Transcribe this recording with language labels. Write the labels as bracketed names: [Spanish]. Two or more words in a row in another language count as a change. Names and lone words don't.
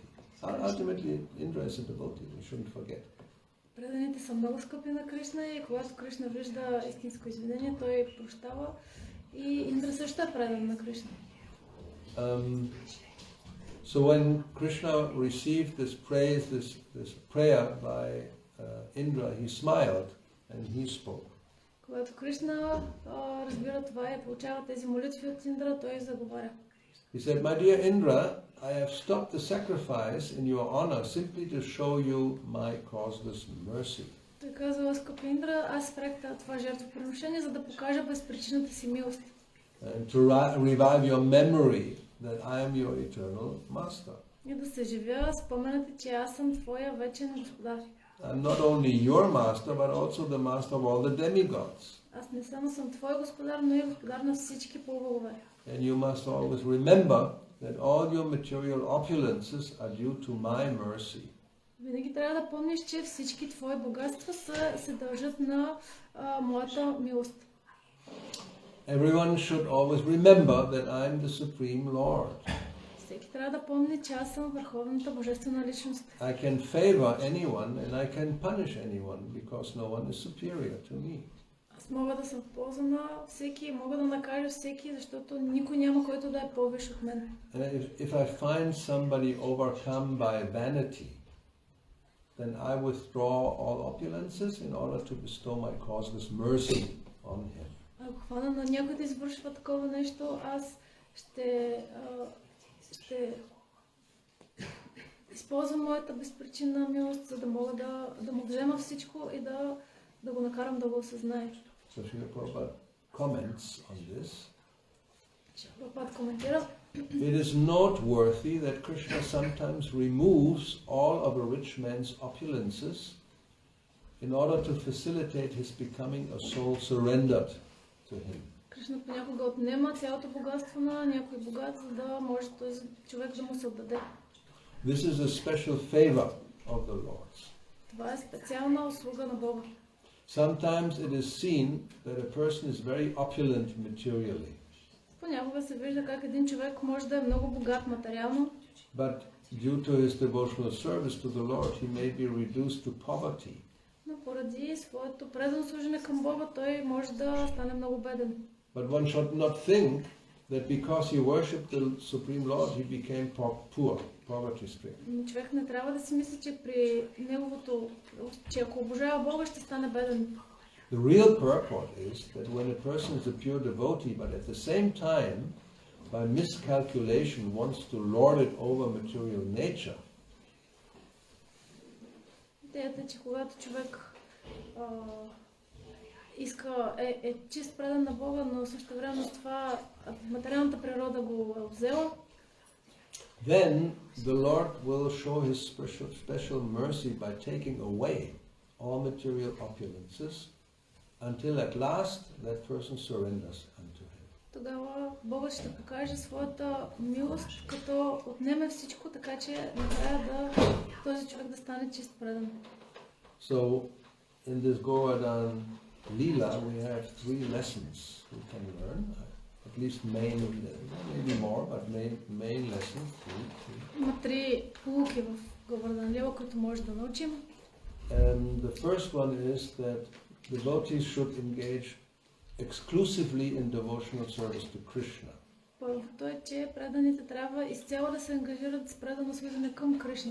[English] Ultimately, Indra is a devotee. We shouldn't forget. [Bulgarian] Преданите са много скъпи на Кришна и когато Кришна вижда истинско извинение, той прощава и Индра също е предан на Кришна. [English] So when Krishna received this praise, this prayer by Indra, he smiled and he spoke. [Bulgarian] Когато Кришна разбира това и получава тези молитви от Индра, той заговаря. [English] He said, my dear Indra, I have stopped the sacrifice in your honor simply to show you my causeless mercy. [Bulgarian] Той казва, скъпи Индра, аз спрях това жертвоприношение, за да покажа безпричинната си милост. [English] And to revive your memory that I am your eternal master. [Bulgarian] И да се живя споменате, че аз съм твоя вечен господар. [English] I'm not only your master, but also the master of all the demigods. [Bulgarian] Аз не само съм твой господар, но и господар на всички полубогове. [English] And you must always remember that all your material opulences are due to my mercy. [Bulgarian] Винаги трябва да помниш, че всички твои богатства се дължат на моята милост. [English] Everyone should always remember that I am the Supreme Lord. [Bulgarian] Всеки трябва да помни, че аз съм върховната божествена личност. [English] I can favor anyone and I can punish anyone because no one is superior to me. [Bulgarian] Аз мога да съм в полза на всеки, мога да накажа всеки, защото никой няма който да е по-висш от мен. [English] If I find somebody overcome by vanity, then I withdraw all opulences in order to bestow my causeless mercy on him. [Bulgarian] Ако хвана на някой да извършва такова нещо, аз ще използвам моята безпричинна милост, за да мога да му взема всичко и да го накарам да го осъзнае. [English] So Srila Prabhupada comments on this. [Bulgarian] Прабхупад коментира. [English] It is noteworthy that Krishna sometimes removes all of a rich man's opulences in order to facilitate his becoming a soul surrendered to him. [Bulgarian] Кришна понякога отнема цялото богатство на някой богат, за да може този човек да му се отдаде. [English] This is a special favor of the Lord's. [Bulgarian] Това е специална услуга на Бога. [English] Sometimes it is seen that a person is very opulent materially, [Bulgarian] Понякога се вижда как един човек може да е много богат материално, [English] but due to his devotional service to the Lord, he may be reduced to poverty. [Bulgarian] но поради своето предано служене към Бога, той може да стане много беден. [English] But one should not think that because he worshipped the Supreme Lord, he became poor, poverty-stricken. [Bulgarian] Но човек не трябва да си мисли, че при неговото, че ако обожава Бога, ще стане беден. [English] The real purport is that when a person is a pure devotee, but at the same time, by miscalculation, wants to lord it over material nature, [Bulgarian] Идеята е, че когато човек е чист предан на Бога, но също време с това материалната природа го е взела, [English] then the Lord will show his special mercy by taking away all material opulences until at last that person surrenders unto him. [Bulgarian] тогава Бога ще покаже своята милост, като отнеме всичко, така че накрая да този човек да стане чист предан. [English] So in this Govardhan Leela we have 3 lessons we can learn, at least maybe more, but main lessons. [Bulgarian] Има 3 полуки в Говардхан Лила, които може да научим. [English] And the first one is that devotees should engage exclusively in devotional service to Krishna. [Bulgarian] Първото е, че преданите трябва изцяло да се ангажират с предано служене към Кришна,